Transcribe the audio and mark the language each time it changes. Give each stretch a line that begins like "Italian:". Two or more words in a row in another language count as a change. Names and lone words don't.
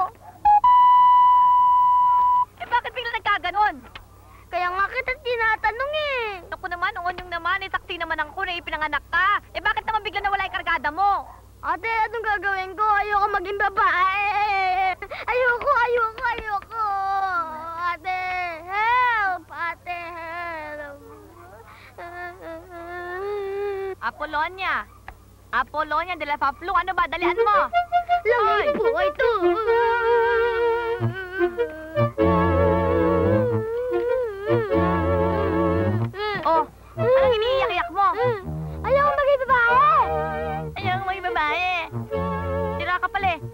Filipino: Bakit bigla nagkaganon? kita tinatanong eh. Ako naman, Onyong naman, saksi naman ako na ipinanganak ka. Bakit naman bigla nawala yung kargada mo? Ate, anong gagawin ko? Ayoko maging babae. Ayoko. Ate, help! Ate, help! Apolonia de la Faflu, ano ba? Dalian mo! Langit po ito! Oh, anong iniiyak-iyak mo? Ayoko maging babae! Ayaw mo yung babae. Tira ka pala eh.